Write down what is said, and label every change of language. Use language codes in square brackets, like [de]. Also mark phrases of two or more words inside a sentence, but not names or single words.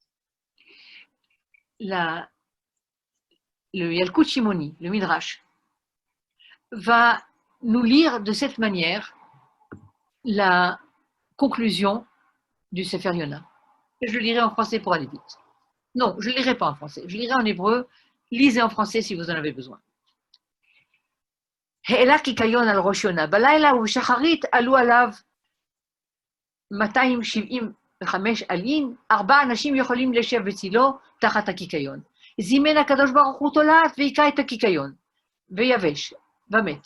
[fr] Le Yalkut Shimoni, le Midrash, va nous lire de cette manière la conclusion du Sefer Yona. Je le lirai en français pour aller vite. Non, je ne le lirai pas en français, je le lirai en hébreu. Lisez en français si vous en avez besoin. [he] העלה קיקיון על ראש יונה, בלילה ובשחרית עלו עליו 275 עלים, 4 אנשים יכולים לשב בצילו תחת הקיקיון. זימן הקדוש ברוך הוא תולעת והיכה את הקיקיון, ויבש, ומת.